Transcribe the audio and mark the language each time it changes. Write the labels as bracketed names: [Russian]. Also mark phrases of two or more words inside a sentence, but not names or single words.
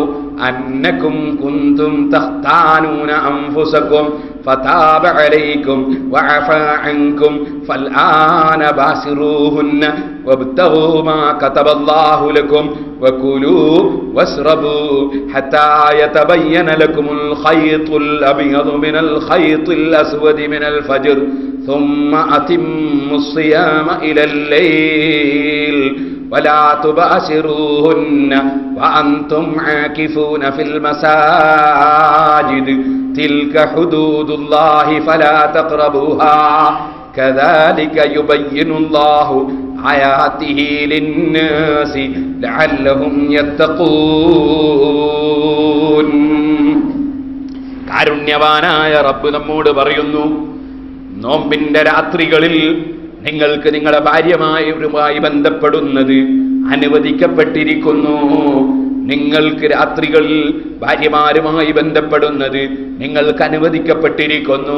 [Arabic] أنكم كنتم تختانون أنفسكم فتاب عليكم وعفا عنكم فالآن باشروهن وابتغوا ما كتب الله لكم وكلوا واشربوا حتى يتبين لكم الخيط الأبيض من الخيط الأسود من الفجر ثم أتموا الصيام إلى الليل ولا تباشروهن وأنتم عاكفون في المساجد تلك حدود الله فلا تقربوها كذلك يبين الله آياته للناس لعلهم يتقون. [Malayalam] കാരുണ്യവാനായ റബ്ബ് നമ്മോട് പറയുന്നു, നോമ്പിന്റെ രാത്രികളിൽ നിങ്ങൾക്ക് നിങ്ങളുടെ ഭാര്യമാരുമായി ബന്ധപ്പെടുന്നത് അനുവദിക്കപ്പെട്ടിരിക്കുന്നു. നിങ്ങൾക്ക് രാത്രികളിൽ ഭാര്യമാരുമായി ബന്ധപ്പെടുന്നത് നിങ്ങൾക്ക് അനുവദിക്കപ്പെട്ടിരിക്കുന്നു.